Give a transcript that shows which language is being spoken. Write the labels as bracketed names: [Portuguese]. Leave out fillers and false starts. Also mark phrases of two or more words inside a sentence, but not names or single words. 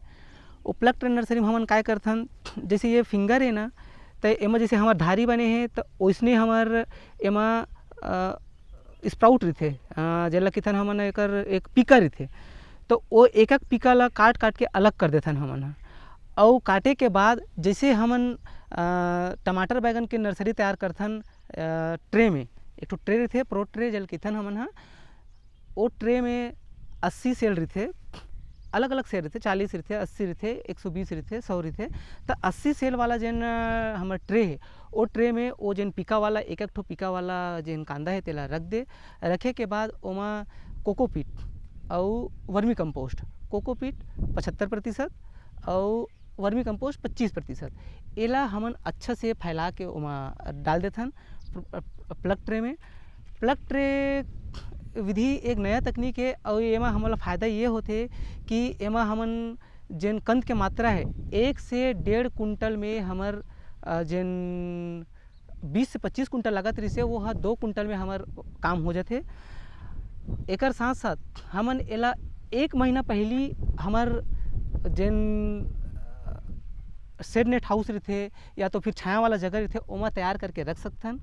[Chhattisgarhi] वो प्लग ट्रे नर्सरी में हमन काय करथन, जैसे ये फिंगर है ना तो एमा जैसे हमार धारी बने हैं तो वैसने हमार एमा स्प्राउट रही जेला किथन हमन एक पिका रही। तो वो एक एक पिका ला काट काट के अलग कर देथन हमन। और काटे के बाद जैसे हमन टमाटर बैगन के नर्सरी तैयार करथन ट्रे में एक ट्रे रही प्रो ट्रे जल किथन हमन वो ट्रे में 80 सेल रही, अलग अलग सेल रही, 40 रही, 80 रही, 120 रही, 100 रही। तो 80 सेल वाला जेन हमार ट्रे है वो ट्रे में वो जेन पिका वाला एक ठो पिका वाला जेन कांदा है तेला रख दे। रखे के बाद ओमा कोकोपीट और वर्मी कंपोस्ट, कोकोपीट 75% और वर्मी कंपोस्ट 25%, एला हमन अच्छा से फैला के ओमा डाल देथन प्लग ट्रे में। प्लग ट्रे विधि एक नया तकनीक है और एमा हमला फ़ायदा ये होते कि एमा हमन जेन कंद के मात्रा है 1 से 1.5 कुंटल में हमर जेन 20 से 25 कुंटल लागत रही वो 2 कुंटल में हमार काम हो जाते। एकर साथ साथ हमन एला 1 महीना पहली हमार जेन शेड नेट हाउस रही या तो फिर छाया वाला जगह रही ओमा तैयार करके रख सकथन।